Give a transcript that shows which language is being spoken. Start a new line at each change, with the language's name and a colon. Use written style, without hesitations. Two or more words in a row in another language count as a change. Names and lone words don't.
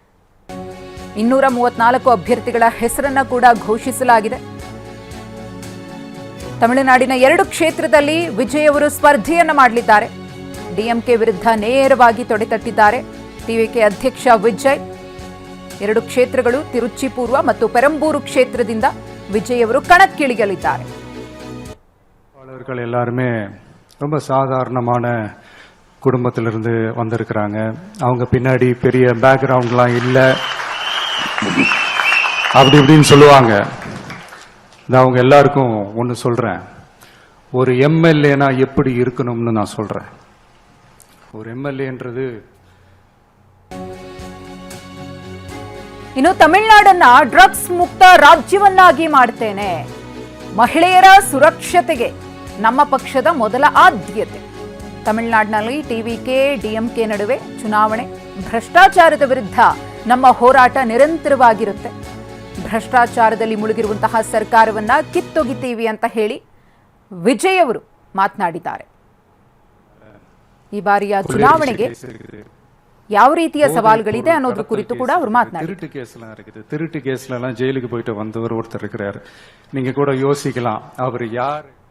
Kannada: 234 ಅಭ್ಯರ್ಥಿಗಳ ಹೆಸರನ್ನ ಕೂಡ ಘೋಷಿಸಲಾಗಿದೆ. ತಮಿಳುನಾಡಿನ 2 ಕ್ಷೇತ್ರದಲ್ಲಿ ವಿಜಯ್ ಅವರು ಸ್ಪರ್ಧೆಯನ್ನ ಮಾಡಲಿದ್ದಾರೆ. ಡಿಎಂಕೆ ವಿರುದ್ಧ ನೇರವಾಗಿ ತೊಡೆತಟ್ಟಿದ್ದಾರೆ ಟಿವಿಕೆ ಅಧ್ಯಕ್ಷ ವಿಜಯ್. 2 ಕ್ಷೇತ್ರಗಳು ತಿರುಚಿಪೂರ್ವ ಮತ್ತು ಪೆರಂಬೂರು ಕ್ಷೇತ್ರದಿಂದ விஜய் ಅವರು கணக்கிழியலிದ್ದಾರೆ.
Tamil: அவர்கள் எல்லாருமே ரொம்ப சாதாரணமான குடும்பத்திலிருந்து வந்திருக்கிறாங்க. அவங்க பின்னாடி பெரிய பேக்ரவுண்ட்லாம் இல்லை அப்படி இப்படின்னு சொல்லுவாங்க. நான் அவங்க எல்லாருக்கும் ஒன்று சொல்றேன், ஒரு எம்எல்ஏனா எப்படி இருக்கணும்னு நான் சொல்றேன். ஒரு எம்எல்ஏன்றது
Kannada: ಇನ್ನು ತಮಿಳುನಾಡನ್ನ ಡ್ರಗ್ಸ್ ಮುಕ್ತ ರಾಜ್ಯವನ್ನಾಗಿ ಮಾಡ್ತೇನೆ, ಮಹಿಳೆಯರ ಸುರಕ್ಷತೆಗೆ ನಮ್ಮ ಪಕ್ಷದ ಮೊದಲ ಆದ್ಯತೆ. ತಮಿಳುನಾಡಿನಲ್ಲಿ ಟಿವಿಕೆ ಡಿಎಂಕೆ ನಡುವೆ ಚುನಾವಣೆ, ಭ್ರಷ್ಟಾಚಾರದ ವಿರುದ್ಧ ನಮ್ಮ ಹೋರಾಟ ನಿರಂತರವಾಗಿರುತ್ತೆ. ಭ್ರಷ್ಟಾಚಾರದಲ್ಲಿ ಮುಳುಗಿರುವಂತಹ ಸರ್ಕಾರವನ್ನ ಕಿತ್ತೊಗಿತೀವಿ ಅಂತ ಹೇಳಿ ವಿಜಯ್ ಅವರು ಮಾತನಾಡಿದ್ದಾರೆ. ಈ ಬಾರಿಯ ಚುನಾವಣೆಗೆ ಯಾವ ರೀತಿಯ ಸವಾಲುಗಳಿದೆ ಅನ್ನೋದ್ರ ಕುರಿತು ಕೂಡ ಅವರು ಮಾತನಾಡಿದ್ದಾರೆ.
Tamil: திருட்டு கேஸ்ல எல்லாம் ஜெயிலுக்கு போயிட்டு வந்தவர் ஒருத்தர் இருக்கிறாரு. நீங்க கூட யோசிக்கலாம் அவர் யார்.